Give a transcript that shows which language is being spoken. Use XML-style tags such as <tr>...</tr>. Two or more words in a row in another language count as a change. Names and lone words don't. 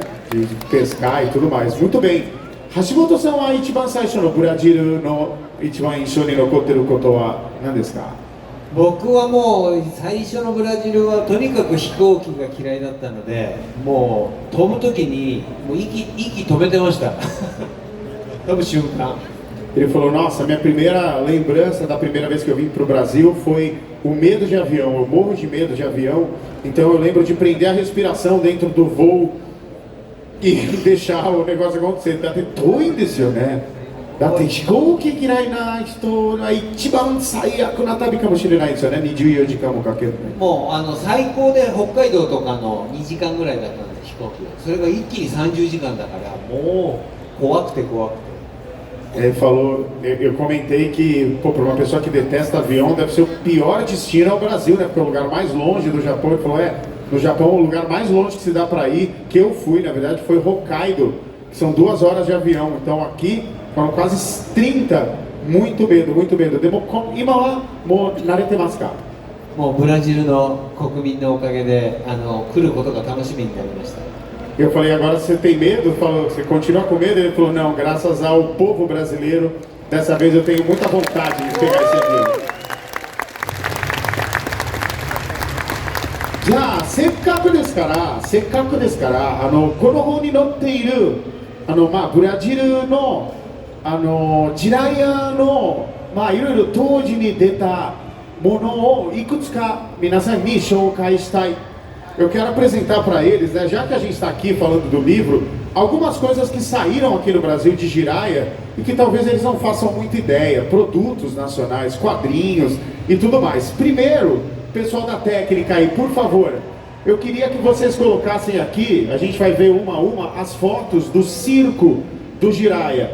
<pt>De pescar e tudo mais. Muito bem.</pt> <ja>橋本さんは一番最初のブラジルの一番印象に残ってることは何ですか? 僕はもう最初のブラジルはとにかく飛行機が嫌いだったので、もう飛ぶ時にもう息止めてました飛ぶ瞬間</ja> <pt>Ele falou, nossa, minha primeira lembrança da primeira vez que eu vim para o Brasil foi o medo de avião. Eu morro de medo de avião, então eu lembro de prender a respiração dentro do voo e deixar o negócio acontecer.</pt> <ja>だって遠いんですよね。だって飛行機嫌いな人が一番最悪な旅かもしれないですよね。24時間もかけるね。もう最高で北海道とかの2時間ぐらいだったんです、飛行機が。それが一気に30時間だからもう怖くて怖くて。</ja> <pt>Ele falou, eu comentei que, pô, para uma pessoa que detesta avião, deve ser o pior destino ao Brasil, né? Porque é o lugar mais longe do Japão. Ele falou, no Japão, o lugar mais longe que se dá para ir, que eu fui, na verdade, foi Hokkaido, que são 2 horas de avião. Então aqui foram quase 30, muito medo, muito medo.</pt> <ja>今はもう慣れてますか? もうブラジルの国民のおかげで来ることが楽しみになりました。</ja> <pt>Eu falei, agora você tem medo? Falou, você continua com medo? Ele falou, não, graças ao povo brasileiro, dessa vez eu tenho muita vontade de pegar esse avião. Já,</pt> <ja>せっかくですから、この方に載っている、ブラジルの、ジラヤの、いろいろ当時に出たものをいくつか皆さんに紹介したい。</ja> <pt>Eu quero apresentar para eles, né, já que a gente está aqui falando do livro, algumas coisas que saíram aqui no Brasil de Jiraiya e que talvez eles não façam muita ideia, produtos nacionais, quadrinhos e tudo mais. Primeiro, pessoal da técnica aí, por favor, eu queria que vocês colocassem aqui, a gente vai ver uma a uma, as fotos do circo do Jiraiya.</pt>